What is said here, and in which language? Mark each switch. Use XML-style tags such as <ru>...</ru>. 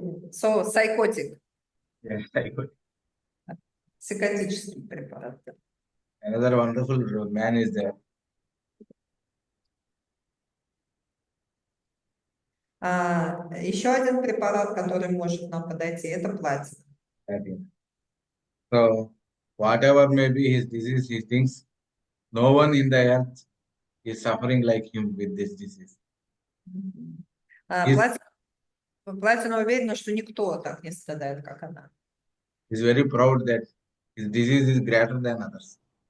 <en>So, psychotic. Yeah, I could.</en> <ru>Психотический препарат.</ru> <en>Another wonderful man is there.</en> <ru>Еще один препарат, который может нам подойти, это платина.</ru> <en>So, whatever may be his disease, he thinks no one in the earth is suffering like him with this disease.</en> <ru>Платина уверена, что никто так не страдает, как она.</ru> <en>He's very proud that his disease is greater than others.</en>